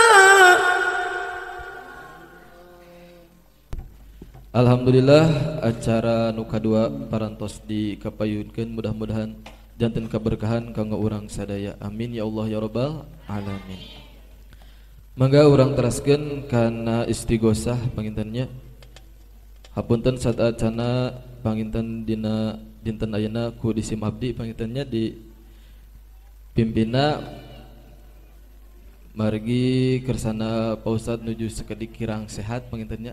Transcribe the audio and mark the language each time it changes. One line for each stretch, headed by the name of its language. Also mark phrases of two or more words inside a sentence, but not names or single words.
Sundanese: Alhamdulillah acara nu kadua parantos dikapayunkeun, mudah-mudahan janten keberkahan kanggo urang sadaya.
Arabic: آمين يا الله يا رب العالمين.
Sundanese: Mangga urang teraskeun kana istighosah pangintennya. Hapunten sadacana panginten dina dinten ayeuna ku disim abdi pangintennya di pimpina margi kersana Pak Ustad nuju sakedik kirang sehat pangintennya.